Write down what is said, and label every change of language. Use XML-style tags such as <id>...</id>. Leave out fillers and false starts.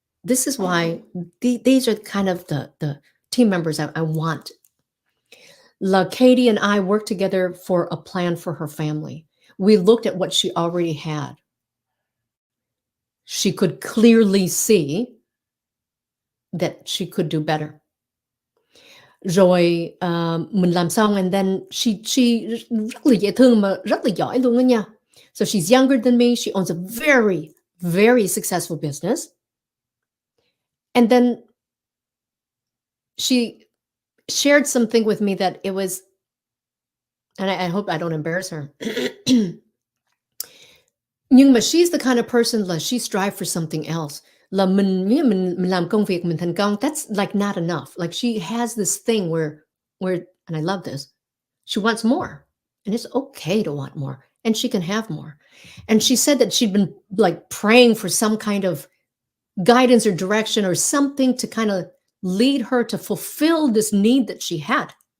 <en>This is why these are kind of the team members I want. Katie and I worked together for a plan for her family. We looked at what she already had. She could clearly see that she could do better.</en> <vi>Rồi mình làm xong</vi> <en>and then she</en> <vi>rất là dễ thương mà rất là giỏi luôn đó nha.</vi> <en>So she's younger than me. She owns a very, very successful business. And then she shared something with me that it was, and I hope I don't embarrass her.</en> <vi>Nhưng mà</vi> <en>she's the kind of person</en> <vi>là</vi> <en>she strive for something else.</en> <vi>Là mình làm công việc mình thành công,</vi> <en>that's like not enough. Like she has this thing where, and I love this, she wants more. And it's okay to want more. And she can have more. And she said that she'd been like praying for some kind of guidance or direction or something to kind of lead her to fulfill this need that she had.</en>